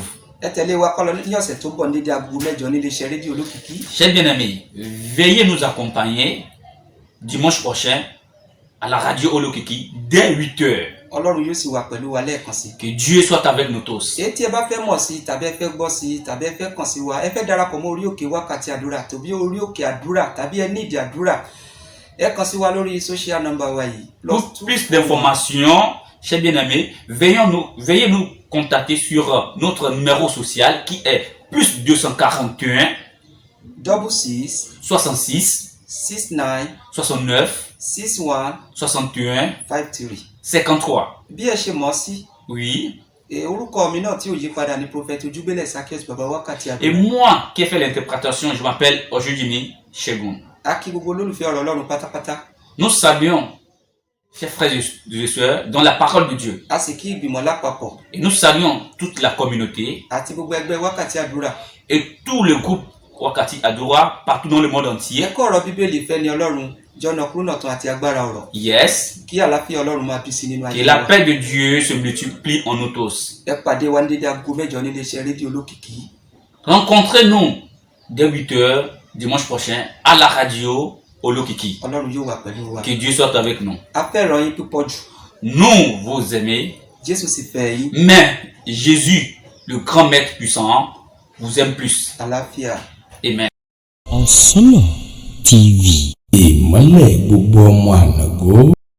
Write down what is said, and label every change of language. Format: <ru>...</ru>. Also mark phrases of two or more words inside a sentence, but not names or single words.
<yo>Ẹ tẹ̀lé wa kọ́ lọ ní ọ̀sẹ̀ tó ń bọ̀ ní dédé aago 8 nílé iṣẹ́ rédíò olókìkí.</yo> <fr>Chers bien-aimés, veuillez nous accompagner dimanche prochain à la radio Olokiki dès 8h.</fr> <yo>Ọlọ́run yóò sì wà pẹ̀lú wa lẹ́ẹ̀kan sí.</yo> <fr>Que Dieu soit avec nous tous.</fr> <yo>Èyí tí ẹ bá fẹ́ mọ̀ sí tàbí ẹ fẹ́ gbọ́ sí tàbí ẹ fẹ́ kàn sí wa ẹ fẹ́ darapọ̀ mọ́ orí òkè wákàtí àdúrà tàbí orí òkè àdúrà tàbí ẹ ní ìdí àdúrà ẹ kàn sí wa lórí</yo> <en>social number</en> <yo>wa yìí.</yo> <fr>Pour plus d'informations, chers bien-aimés, veuillez nous contacter sur notre numéro social qui est plus 241 66 66 69 69 61 61 53. 53.</fr> <yo>Bí ẹ ṣe mọ̀ sí. Oui. Orúkọ mi náà tí ò yí padà ní Prophet Ojúbélẹ̀ Zaccheaus Baba Wákàtí Àdúrà.</yo> <fr>Et moi qui ai fait l'interprétation, je m'appelle Ojudimi Shegun.</fr> <yo>A kí gbogbo olólùfẹ́ ọ̀rọ̀ Ọlọ́run pátápátá.</yo> <fr>Nous saluons, chers frères et sœurs, dans la parole de Dieu.</fr> <yo>A sì kí ìgbìmọ̀ lápapọ̀.</yo> <fr>Et nous saluons toute la communauté</fr> <yo>Àti gbogbo ẹgbẹ́ Wákàtí Àdúrà.</yo> <fr>et tout le groupe Wakati Adura partout dans le monde entier.</fr> <yo>Ẹ̀kọ́ ọ̀rọ̀ Bíbélì fẹ́ ni Ọlọ́run jọ́nà kúrò náà tán àti agbára ọ̀rọ̀. Yes. Kí àlàáfíà Ọlọ́run máa bí sí nínú ayé wa.</yo> <fr>Que la paix de Dieu se multiplie en nous tous.</fr> <yo>Ẹ pàdé wa ní dédé aago 8 nílé iṣẹ́ rédíò olókìkí.</yo> <fr>Rencontrez-nous dès 8h dimanche prochain à la radio Olokiki.</fr> <yo>Ọlọ́run yóò wà pẹ̀lú wa.</yo> <fr>Que Dieu soit avec nous.</fr> <yo>A fẹ́ràn yín púpọ̀ jù.</yo> <fr>Nous vous aimons,</fr> <yo>Jésù sì fẹ́ yín.</yo> <fr>mais Jésus, le grand maître puissant, vous aime plus.</fr> <yo>Àlàáfíà. Amen. Ọ̀sánà TV. Ìmọ́lẹ̀ gbogbo ọmọ ànàgó.</yo>